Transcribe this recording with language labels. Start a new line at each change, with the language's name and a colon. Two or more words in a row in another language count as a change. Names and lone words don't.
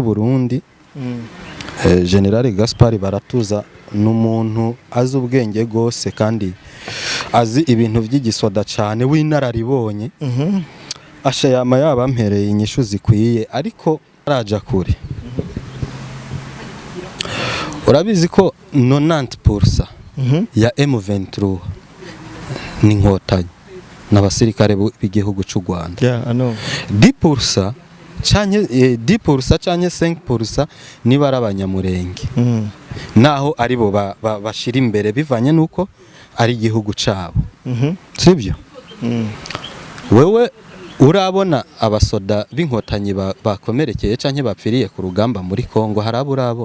Rundi: Burundi General Gaspard Baratuza n'umuntu azi ubwenge gose kandi azi ibintu by'igisoda cyane w'inararibonye asha yama yabampereye inyishu zikwiye ariko araja kure urabizi ko 90% ya M23 ni inkotanyi n'abasirikare b'igihugu cy'u Rwanda.
English: Yeah, I know.
Rundi: 10% canke 5% niba arabanyamurenge. Naho aribo bashira imbere bivanye nuko ari igihugu cabo. Sibyo? Wewe urabona abasoda b'inkotanyi bakomerekeye canke bapfiriye ku rugamba muri Kongo harabo urabona?